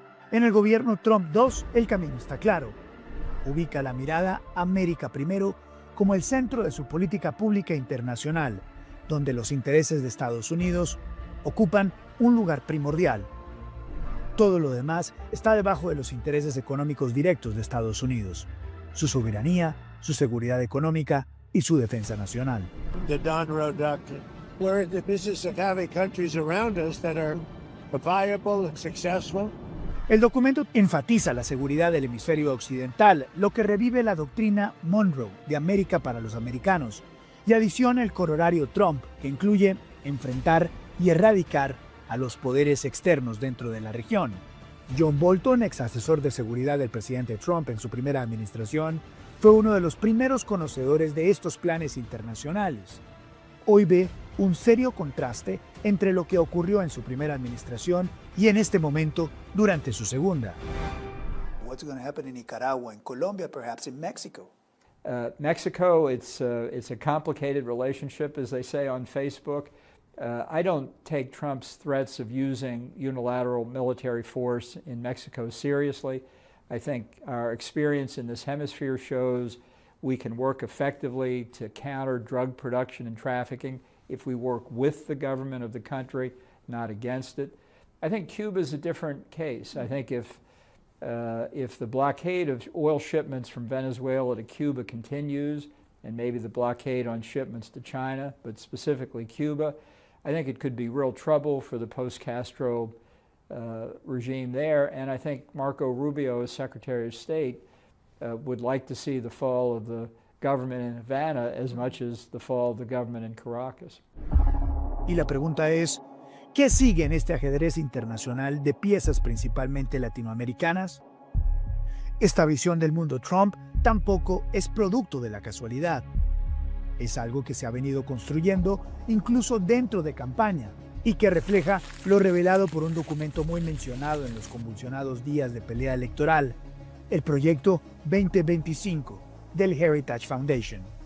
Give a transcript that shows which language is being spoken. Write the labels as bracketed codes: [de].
[es] En el gobierno Trump II, el camino está claro. Ubica la mirada América primero como el centro de su política pública internacional, donde los intereses de Estados Unidos ocupan un lugar primordial. Todo lo demás está debajo de los intereses económicos directos de Estados Unidos, su soberanía, su seguridad económica y su defensa nacional. [en] The Monroe Doctrine. We're in the business of having countries around us that are viable and successful. [es] El documento enfatiza la seguridad del hemisferio occidental, lo que revive la doctrina Monroe de América para los americanos, y adiciona el corolario Trump, que incluye enfrentar y erradicar a los poderes externos dentro de la región. John Bolton, ex asesor de seguridad del presidente Trump en su primera administración, fue uno de los primeros conocedores de estos planes internacionales. Hoy ve un serio contraste entre lo que ocurrió en su primera administración y en este momento durante su segunda. [en] What's going to happen in Nicaragua, in Colombia, perhaps in Mexico? Mexico, it's a complicated relationship, as they say on Facebook. I don't take Trump's threats of using unilateral military force in Mexico seriously. I think our experience in this hemisphere shows we can work effectively to counter drug production and trafficking if we work with the government of the country, not against it. I think Cuba is a different case. I think if the blockade of oil shipments from Venezuela to Cuba continues, and maybe the blockade on shipments to China, but specifically Cuba, I think it could be real trouble for the post-Castro regime there. And I think Marco Rubio, as Secretary of State, would like to see the fall of the government in Havana as much as the fall of the government in Caracas. [es] Y la pregunta es, ¿qué sigue en este ajedrez internacional de piezas principalmente latinoamericanas? Esta visión del mundo Trump tampoco es producto de la casualidad. Es algo que se ha venido construyendo incluso dentro de campaña y que refleja lo revelado por un documento muy mencionado en los convulsionados días de pelea electoral, el proyecto 2025 del Heritage Foundation.